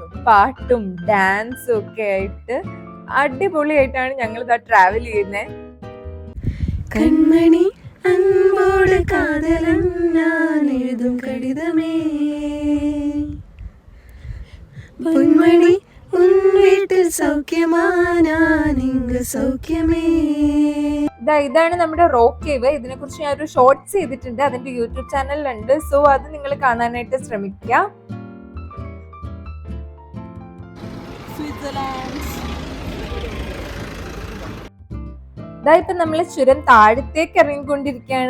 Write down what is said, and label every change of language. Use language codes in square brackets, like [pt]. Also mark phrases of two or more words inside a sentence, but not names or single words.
[ml] പാട്ടും ഡാൻസും ഒക്കെ ആയിട്ട് അടിപൊളിയായിട്ടാണ് ഞങ്ങൾ ട്രാവൽ ചെയ്യുന്നത്. [ta] கண்மணி அன்போடு காதலன் நான் எழுதும் கடிதமே, பொன்மணி உன் வீட்டில் சௌக்கியமா நான் இங்கு சௌக்கியமே. [ml] ഇതാണ് നമ്മുടെ റോക്ക് കേവ്. ഇതിനെ കുറിച്ച് ഞാൻ ഒരു ഷോർട്സ് ചെയ്തിട്ടുണ്ട്, അതിന്റെ യൂട്യൂബ് ചാനലിലുണ്ട്. സോ അത് നിങ്ങൾ കാണാനായിട്ട് ശ്രമിക്കുക. ഇപ്പൊ നമ്മള് ചുരം താഴത്തേക്ക് ഇറങ്ങിക്കൊണ്ടിരിക്കുകയാണ്.